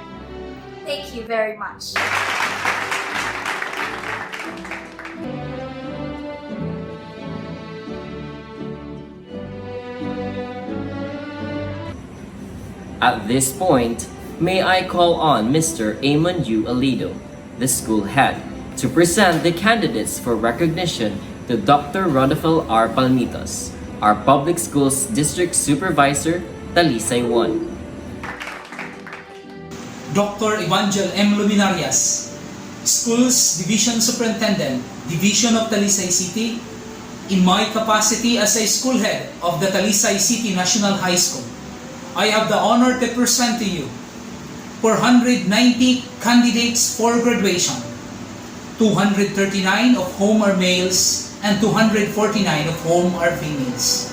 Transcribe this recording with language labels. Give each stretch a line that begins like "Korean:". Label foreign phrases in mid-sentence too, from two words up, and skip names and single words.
English: Thank you very much. At this point, may I call on Mr. Amon U. Alido, the school head, to present the candidates for recognition to Dr. Rodolfo R. Palmitos, our public schools district supervisor, Talisay 1. Dr. Evangel M. Luminarias, Schools Division Superintendent, Division of Talisay City, in my capacity as a school head of the Talisay City National High School, I have the honor to present to you 490 candidates for graduation, 239 of whom are males and 249 of whom are females.